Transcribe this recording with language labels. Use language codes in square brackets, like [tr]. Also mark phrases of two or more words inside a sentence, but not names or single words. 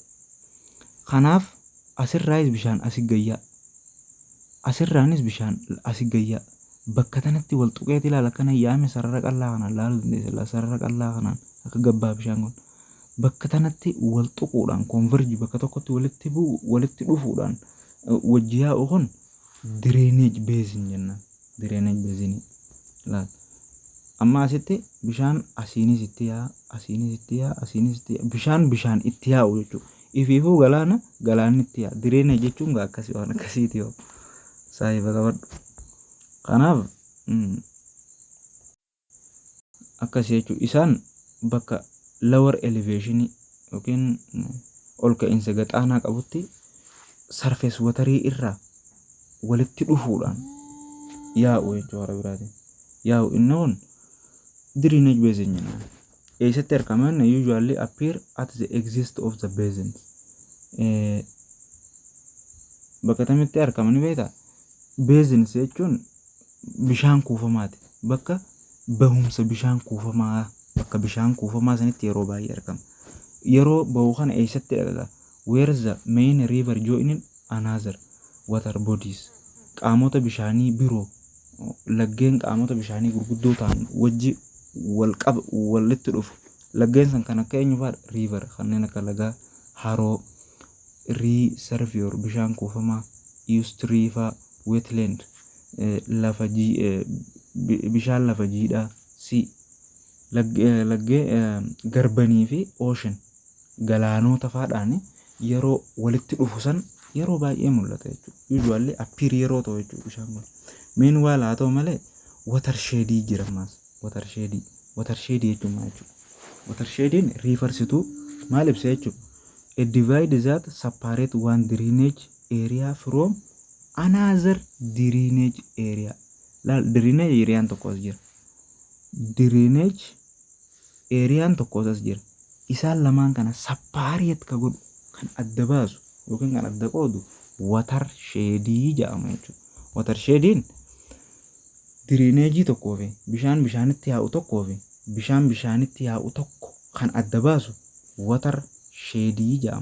[om] Kanaaf asirraayis bishaan asii gayyaa asirraanis bishaan asii gayyaa bakka tanatti wal tuqeeti ilaala akkana yaa'ame sarara qal'aa kanaan laaluu dandeessa. Sarara qal'aa kanaan akka gabbaa bishaan kun bakka tanatti wal tuquudhaan konverji bakka tokkotti walitti dhufuudhaan wajji yaa'u kun [en] drainage basin [om] jennaan. [en] Drainage basin laal. [om] Amma asitti bishaan asiinis itti yaa'a bishaan itti yaa'u jechuudha. Ifiifuu galaanni itti yaa'a. Drainage jechuun gaa akkasii waan akkasiiti yoo saayiba qabadhu. Kanaaf akkasii jechuudha. Isaan bakka [en] lower elevation [om] yookiin ol ka'iinsa gaxaanaa qabutti [en] surface waterii [om] irraa walitti dhufuudhaan yaa'u jechuudha hara biraatiin. Yaa'u inni kun [en] drainage basin [om] jennaan. Eessatti argaman [en] usually appear at the exit of the basin. [om] Bakka tamitti argaman beektaa? Basins jechuun bishaan kuufamaati. Bakka bahumsa bishaan kuufamaa bakka bishaan kuufamaa sanitti yeroo baay'ee argama. Yeroo bahu kana eessatti dhaga'a? [en] Where the main river joining another water bodies. [om] Qaamota bishaanii biroo laggeen qaamota bishaanii gurguddoo ta'an wajji walitti dhufu. Laggeen san kan akka eenyu fa'aadha? River kanneen akka lagaa haroo reservoir bishaan kuufamaa estuary fa'aa wetland bishaan lafa jiidhaa laggee garbanii fi ocean galaanota fa'aadhaan yeroo walitti dhufu san yeroo baay'ee mul'ata jechuudha. [en] Usually appear [om] yeroo ta'u jechuudha bishaan kun. Meanwhile haa ta'u malee watershed jira ammas. Watershed jechuun maal jechuudha? [en] Watershed refers to [om] maal ibsa jechuudha? [en] A divide that separate one drainage area from another drainage area. Drainage area [om] tokko as jira. [en] Drainage area [om] tokko as jira. Isaan lamaan kana separate ka godhu kan adda baasu yookiin kan adda qoodu watershed jedhama jechuudha. Watershedin drainage tokkoo fi bishaanitti yaa'u tokkoo fi bishaanitti yaa'u tokko kan adda baasu watershed jedhama.